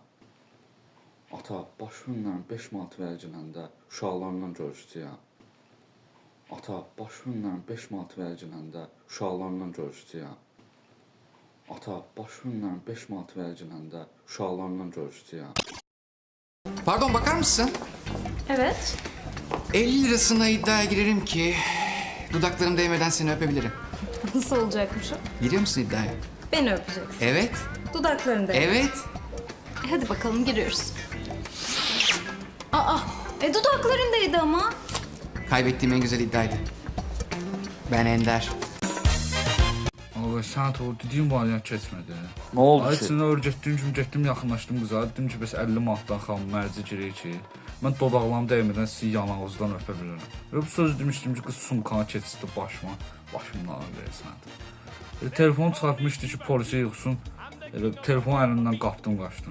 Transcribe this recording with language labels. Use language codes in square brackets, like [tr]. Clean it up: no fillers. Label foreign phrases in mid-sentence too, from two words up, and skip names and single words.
[az] Ata, başımla 5 manat verginəndə uşaqlarla görüşdüyəm. Ata, başımla 5 manat verginəndə uşaqlarla görüşdüyəm. Ata, başımla 5 manat verginəndə uşaqlarla görüşdüyəm. [tr] Pardon, bakar mısın? Evet. 50 lirasına iddiaya girerim ki dudaklarım değmeden seni öpebilirim. Nasıl olacakmış o? Giriyor musun iddiaya? Beni öpeceksin. Evet. Dudaklarında. Evet. Hadi bakalım giriyoruz. Aa, dudaklarındaydı ama. Kaybettiğim en güzel iddiaydı. Ben Ender. [az] Yox, sən o dediyim variant keçmədi. Nə oldu Ay ki? içində öyrətdiyim kimi getdim, yaxınlaşdım qıza. Dedim ki, bəs 50 manatdan xanım mərci girir ki, mən dodaqlarım dəymədən sizi yanağınızdan öpə bilirəm. Və bu söz demişdim ki, qız sumkanı keçirdi başıma. Başımdan ağrıyırsan. Telefonu çıxartmışdı ki, polisə yığsın. Elə telefonu əlimdən qapdım, qaçdım.